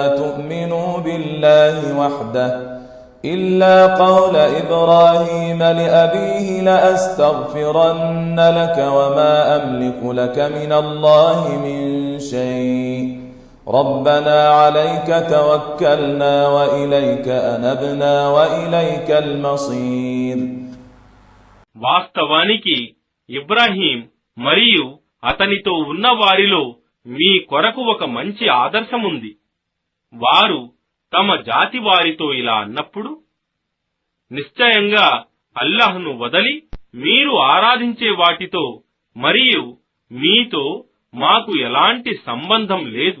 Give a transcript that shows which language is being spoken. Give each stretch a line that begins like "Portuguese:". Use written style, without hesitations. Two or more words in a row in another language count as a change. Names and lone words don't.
Arabic: تؤمنوا بالله وحده إلا قول إبراهيم لأبيه لأستغفرن لك وما أملك لك من الله من شيء ربنا عليك توكلنا وإليك أنبنا وإليك المصير.
Telugu: వాస్తవానికి ఇబ్రాహీం మరియు అతనితో ఉన్న వారిలో మీ కొరకు ఒక మంచి ఆదర్శముంది. వారు తమ జాతి వారితో ఇలా అన్నప్పుడు, నిశ్చయంగా అల్లాహ్ను వదలి మీరు ఆరాధించే వాటితో మరియు మీతో మాకు ఎలాంటి సంబంధం లేదు.